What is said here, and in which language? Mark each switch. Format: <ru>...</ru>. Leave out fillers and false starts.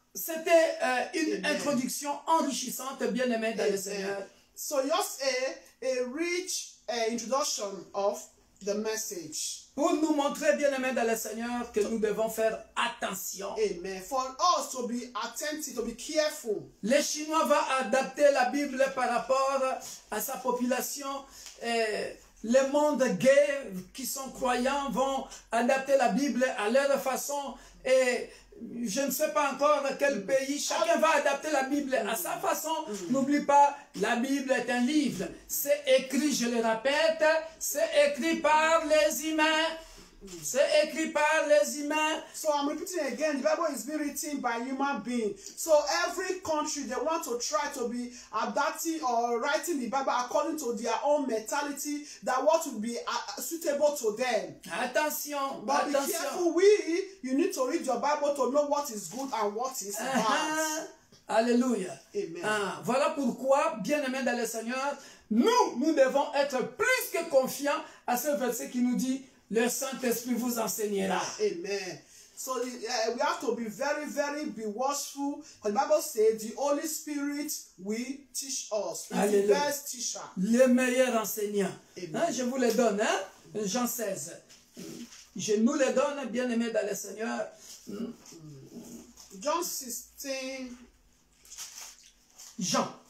<fr>C'était une introduction enrichissante, bien-aimée dans le Seigneur.</fr> <en>So just a rich introduction of the message.</en> <fr>Pour nous montrer, bien-aimés dans le Seigneur, que nous devons faire attention. Amen.</fr> <en>For us to be attentive, to be careful.</en> <fr>Les Chinois vont adapter la Bible par rapport à sa population. Les mondes gays qui sont croyants vont adapter la Bible à leur façon. Et je ne sais pas encore quel pays. Chacun va adapter la Bible à sa façon. N'oublie pas, la Bible est un livre. C'est écrit, je le répète, c'est écrit par les humains. C'est écrit par les humains.</fr> <en>So I'm repeating again, the Bible is being written by human beings. So every country, they want to try to be adapting or writing the Bible according to their own mentality, that what would be suitable to them.</en> <fr>Attention,</fr> <en>But be</en> <fr>attention.</fr> <en>careful, you need to read your Bible to know what is good and what is bad. Alléluia. Amen.</en> <fr>Voilà pourquoi, bien-aimés dans le Seigneur, nous devons être plus que confiants à ce verset qui nous dit: le Saint-Esprit vous enseignera. Amen.</fr> <en>So we have to be very, very be watchful. The Bible says the Holy Spirit will teach us. He's the best teacher.</en> <fr>Le meilleur enseignant. Amen. Je vous le donne, Jean 16. Je nous le donne, bien-aimés dans le Seigneur.</fr> <en>John 16.</en> <fr>Jean.</fr>